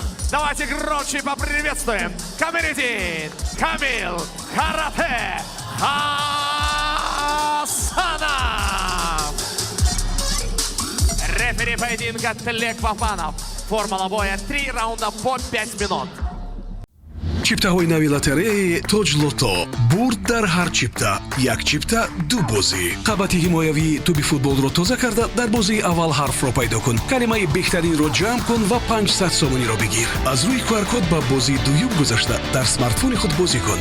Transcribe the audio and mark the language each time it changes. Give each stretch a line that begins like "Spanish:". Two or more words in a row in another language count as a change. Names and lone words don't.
Russian: Давайте громче поприветствуем Камилетдин Камил Карате Хасанов. Рефери поединка Тлек Папанов. Формула боя 3 раунда по 5 минут.
Tajik: чиптаҳои нави лотереяи тоҷ лото бурд дар ҳар чипта як чипта ду бозӣ. қабати ҳимоявии туби футболро тоза карда дар бозии аввал ҳарфро пайдо кун, калимаи беҳтаринро ҷамъ кун ва 500 сомониро бигир. аз рӯи QR-код ба бозии дуюм гузашта дар смартфони худ бозӣ кун.